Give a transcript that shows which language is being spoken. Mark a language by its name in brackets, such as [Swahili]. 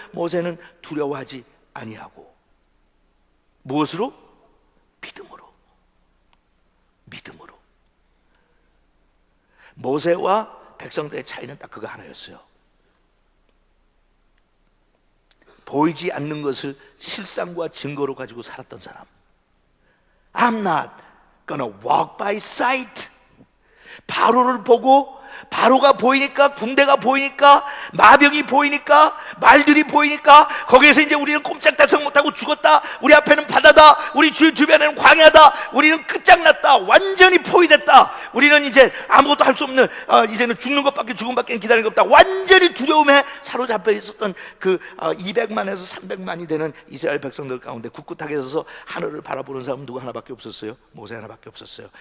[Korean] 모세는 두려워하지 아니하고. 무엇으로? 믿음으로. 믿음으로. 모세와 백성들의 차이는 딱 그거 하나였어요. 보이지 않는 것을 실상과 증거로 가지고 살았던 사람. [English] I'm not gonna walk by sight. [Korean] 바로를 보고, 바로가 보이니까, 군대가 보이니까, 마병이 보이니까, 말들이 보이니까 거기에서 이제 우리는 꼼짝달싹 못하고 죽었다, 우리 앞에는 바다다, 우리 주변에는 광야다, 우리는 끝장났다, 완전히 포위됐다, 우리는 이제 아무것도 할 수 없는, 이제는 죽는 것밖에, 죽음밖에 기다리는 것 없다, 완전히 두려움에 사로잡혀 있었던 그 200만에서 300만이 되는 이스라엘 백성들 가운데 굳굳하게 서서 하늘을 바라보는 사람은 누구 하나밖에 없었어요? 모세 하나밖에 없었어요.